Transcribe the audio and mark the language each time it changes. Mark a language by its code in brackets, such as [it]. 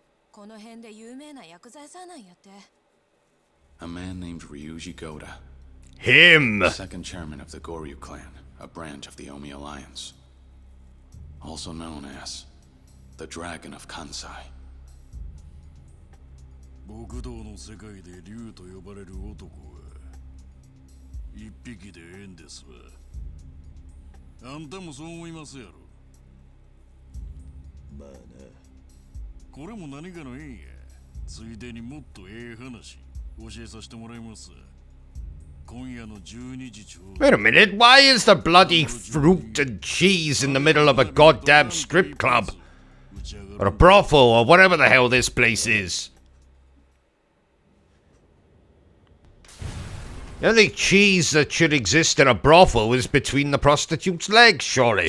[ja] この辺で有名な薬剤師なんやって。 [en] A man named Ryuji Goda. Him. Second chairman of the Goryu clan, a branch of the Omi Alliance. Also known as the Dragon of Kansai. [ja] 極道の世界で竜と呼ばれる男は一匹でええんですわ。あんたもそう思いますやろ。まあな。これも何かの縁や。ついでにもっとええ話教えさせてもらいます。今夜の12時ちょうど。 [en] Wait a minute, why is there bloody fruit and cheese in the middle of a goddamn strip club? Or a brothel, or whatever the hell this place is? The only cheese that should exist in a brothel is between the prostitute's legs, surely.